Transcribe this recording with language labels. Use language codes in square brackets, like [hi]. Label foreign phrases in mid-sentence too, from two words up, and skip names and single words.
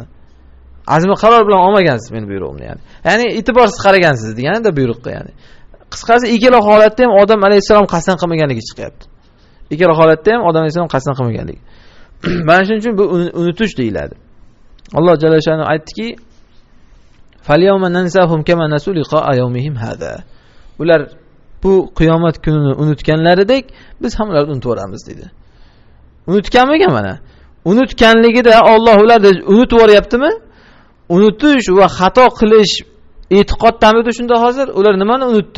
[uz] Azmi qaror bilan olmagansiz meni buyrug'imni ya'ni. Ya'ni e'tiborsiz qaragansiz degani-da buyruqqa ya'ni. Qisqasi ikkala holatda ham odam alayhisalom qasddan qilmaganligi chiqyapti. Ikkala holatda ham odam alayhisalom qasddan qilmaganligi. Mana shuning uchun bu unutish deyiladi. [ar] Alloh جل شأنه aytdiki: "فاليوم ننساهم كما نسوا لقاء يومهم هذا." [uz] Ular bu qiyomat kunini unutganlaridek biz ham ularni unutib yuboramiz dedi. Unutganmikan mana? Unutganligida Alloh ularni unutib yuboryaptimi? Unutish va xato qilish e'tiqoddamidi shunda hozir? Ular nimani unutdi?